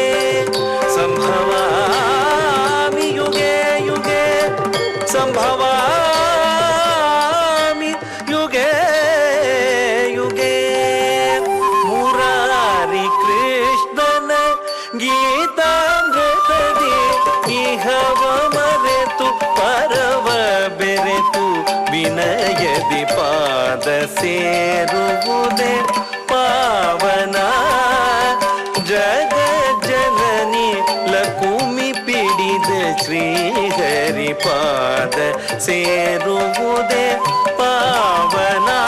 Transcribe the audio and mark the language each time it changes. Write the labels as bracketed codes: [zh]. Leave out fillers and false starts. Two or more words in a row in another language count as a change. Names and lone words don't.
[sa] संभवामि युगे युगे संभवामि युगे युगे [kn] मुरारी कृष्णन गीतामृतದಿ ಇಹವ ಮರೆತು ಪರವ ಬೆರೆತು ವಿನಯದಿ ಪಾದ ಸೇರುವುದೇ ಪಾವನ ಜಗ ಜನನಿ ಲಕುಮಿ ಪಿಡಿದ ಶ್ರೀಹರಿ ಪಾದ ಸೇರುವುದೇ ಪಾವನ